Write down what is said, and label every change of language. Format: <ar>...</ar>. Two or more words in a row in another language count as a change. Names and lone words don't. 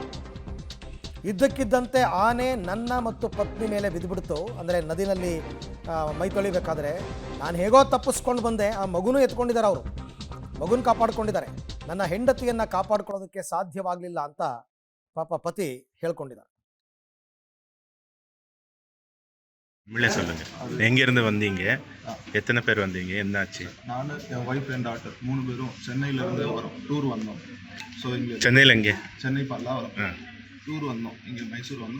<kn>ಇದ್ದಕ್ಕಿದ್ದಂತೆ ಆನೆ ನನ್ನ ಮತ್ತು ಪತ್ನಿ ಮೇಲೆ ಬಿದ್ದುಬಿಡ್ತು. ಅಂದರೆ ನದಿನಲ್ಲಿ ಮೈ ತೊಳಿಬೇಕಾದ್ರೆ ನಾನು ಹೇಗೋ ತಪ್ಪಿಸ್ಕೊಂಡು ಬಂದೆ. ಆ ಮಗುನೂ ಎತ್ಕೊಂಡಿದ್ದಾರೆ, ಅವರು ಮಗುನ ಕಾಪಾಡ್ಕೊಂಡಿದ್ದಾರೆ. ನನ್ನ ಹೆಂಡತಿಯನ್ನು ಕಾಪಾಡ್ಕೊಳ್ಳೋದಕ್ಕೆ ಸಾಧ್ಯವಾಗಲಿಲ್ಲ ಅಂತ ಪಾಪ ಪತಿ ಹೇಳ್ಕೊಂಡಿದ್ದಾರೆ.</kn> <ta>எங்க இருந்து வந்தீங்க? எத்தனை பேர் வந்தீங்க? என்னாச்சு? நான் என்</ta> <en>wife and daughter</en> <ta>3 பேரும் சென்னையில இருந்து வரோம், டூர் வந்தோம். ஸோ இங்கே சென்னையில் எங்கே? சென்னை பல்லாவரம் டூர் வந்தோம். இங்கே மைசூர் வந்தோம்.</ta>